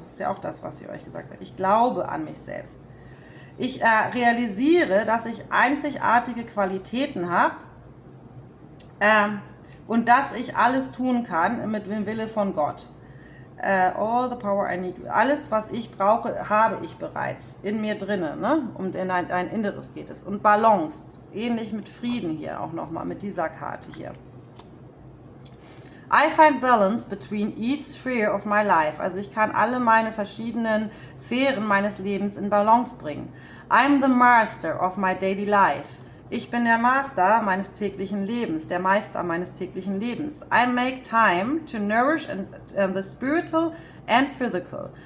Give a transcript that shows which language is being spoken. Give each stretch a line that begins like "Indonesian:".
German: Das ist ja auch das, was ich euch gesagt habe. Ich glaube an mich selbst. Ich realisiere, dass ich einzigartige Qualitäten habe und dass ich alles tun kann mit dem Wille von Gott.
English: All the power I need.
German: Alles, was ich brauche, habe ich bereits in mir drinne. Ne? Um in ein Inneres geht es. Und Balance. Ähnlich mit Frieden hier auch nochmal, mit dieser Karte hier.
English: I find balance between each sphere of my life.
German: Also ich kann alle meine verschiedenen Sphären meines Lebens in Balance bringen.
English: I'm the master of my daily life.
German: Ich bin der Master meines täglichen Lebens, der Meister meines täglichen Lebens.
English: I make time to nourish the spiritual and physical.